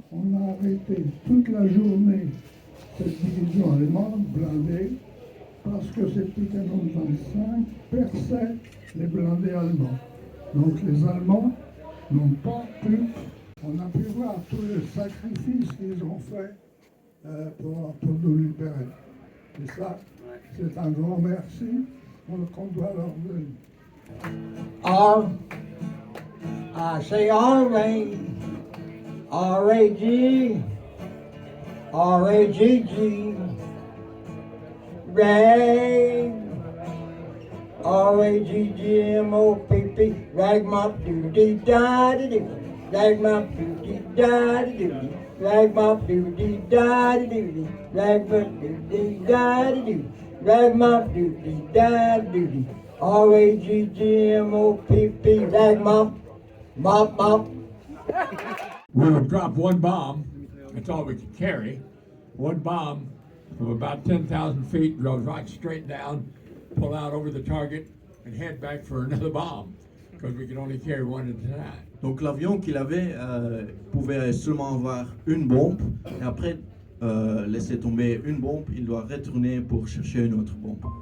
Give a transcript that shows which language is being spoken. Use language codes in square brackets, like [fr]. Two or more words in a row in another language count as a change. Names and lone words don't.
[fr] On a arrêté toute la journée cette division allemande blindée parce que ces petits canons de 25 perçaient les blindés allemands. Donc les Allemands n'ont pas pu. On a pu voir tous les sacrifices qu'ils ont faits pour nous libérer. Et ça, c'est un grand merci qu'on doit leur donner. [en] I say R-A-G, R-A-G, R-A-G-G, rag, R-A-G-G-M-O-P-P, ragmop-doo-dee-da-dee-doo, ragmop-doo-dee-da-dee-doo, ragmop-doo-dee-da-dee-doo, ragmop-doo-dee-da-dee-doo, ragmop-doo-dee-da-dee-doo, R-A-G-G-M-O-P-P, ragmop, mop, mop. We would drop one bomb, that's all we could carry, one bomb from about 10,000 feet, goes right straight down, pull out over the target, and head back for another bomb, because we could only carry one at a time. [fr] Donc l'avion qu'il avait pouvait seulement avoir une bombe, et après laisser tomber une bombe, il doit retourner pour chercher une autre bombe.